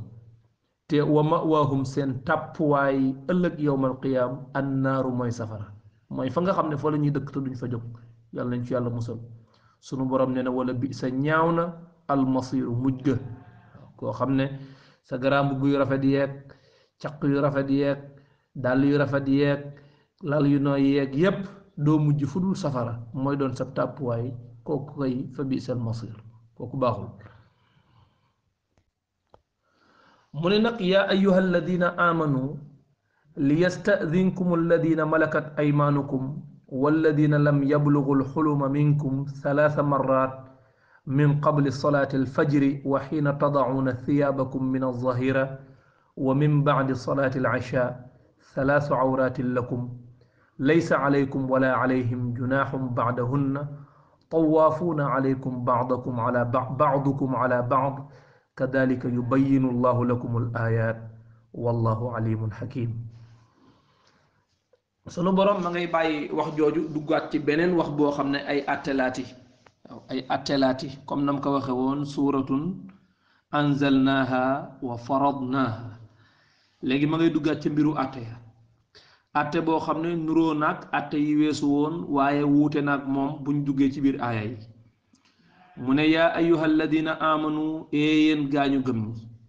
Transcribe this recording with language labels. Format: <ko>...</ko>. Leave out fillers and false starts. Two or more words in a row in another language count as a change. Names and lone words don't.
<wo>te</wo> <ar>ومأواهم</ar> <wo>seen tàppuwaay ëllëg</wo> <ar>يوم القيامة النار</ar> <wo>mooy safara mooy fa nga xam ne fa la ñuy dëkk te duñ fa jóg yàlla nañ ci yàlla musal sunu borom nee na wala bi sa ñaaw na almasiru mujj ga koo xam ne sa garaam bu yu rafet yeeg caq yu rafet yeeg dàll yu rafet yeeg lal yu nooy yeeg yépp doo mujj fu dul safara mooy doon sa tàppuwaay kooku koy fa</wo> <ar>بئس المصير</ar> <wo>kooku baaxul</wo> <ar>من نق يا أيها الذين آمنوا ليستأذنكم الذين ملكت أيمانكم والذين لم يبلغوا الحلم منكم 3 مرات من قبل صلاة الفجر وحين تضعون ثيابكم من الظهيرة ومن بعد صلاة العشاء 3 عورات لكم ليس عليكم ولا عليهم جناح بعدهن طوافون عليكم بعضكم على بعض كذلك يبين الله لكم الآيات والله عليم حكيم.</ar> <wo>sunu borom ma ngay bàyyi wax jooju duggaat ci beneen wax boo xam ne ay attelaati ay attelaati comme nam ko waxe woon</wo> <ar>سورة أنزلناها وفرضناها</ar> <wo>léegi ma ngay duggaat ci mbiru atte ya atte boo xam ne nuroo naag atte yi weesu woon waaye wuute naag moom buñ duggee ci biir aaya yi mu ne</wo> <ar>يا أيها الذين آمنوا</ar> <wo>yéen gaañu gëm ñi</wo>